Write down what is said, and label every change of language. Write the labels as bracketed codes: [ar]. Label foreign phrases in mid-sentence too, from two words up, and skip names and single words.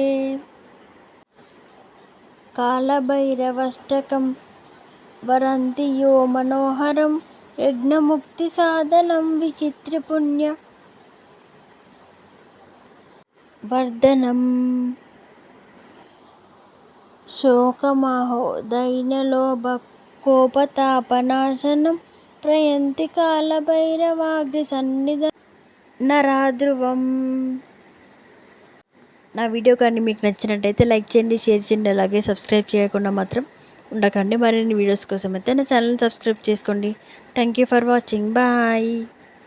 [sa] कालभैरवाष्टकं वरन्ति यो मनोहरं यज्ञमुक्तिसाधनं विचित्रपुण्यवर्धनम् शोकमहोदयनलोभकोपतापनाशनं प्रयन्ति कालभैरवाग्रसन्निधं नराध्रुवम्. [te] నా వీడియో కానీ మీకు నచ్చినట్టయితే లైక్ చేయండి, షేర్ చేయండి, అలాగే సబ్స్క్రైబ్ చేయకుండా మాత్రం ఉండకండి. మరిన్ని వీడియోస్ కోసం అయితే నా ఛానల్ని సబ్స్క్రైబ్ చేసుకోండి. [en] thank you for watching. bye.